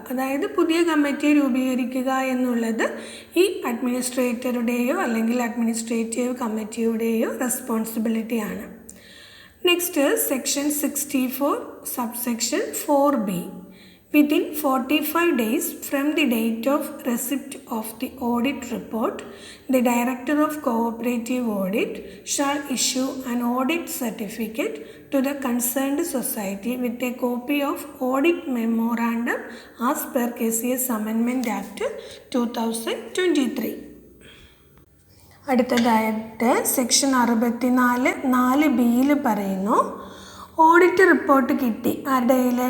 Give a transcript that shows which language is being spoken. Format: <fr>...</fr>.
<ml>അതായത് പുതിയ കമ്മിറ്റിയെ രൂപീകരിക്കുക എന്നുള്ളത് ഈ അഡ്മിനിസ്ട്രേറ്ററുടെയോ അല്ലെങ്കിൽ administrative കമ്മിറ്റിയുടെയോ റെസ്പോൺസിബിലിറ്റിയാണ്.</ml> <en>Next is section 64 subsection 4b. Within 45 days from the date of receipt of the audit report, the Director of Cooperative Audit shall issue an audit certificate to the concerned society with a copy of audit memorandum as per KCS Amendment Act 2023.</en> <ml>അടുത്തതായിട്ട് section 64(4)(b) പറയുന്നു, audit report കിട്ടി ആരുടെ കയ്യിൽ?</ml>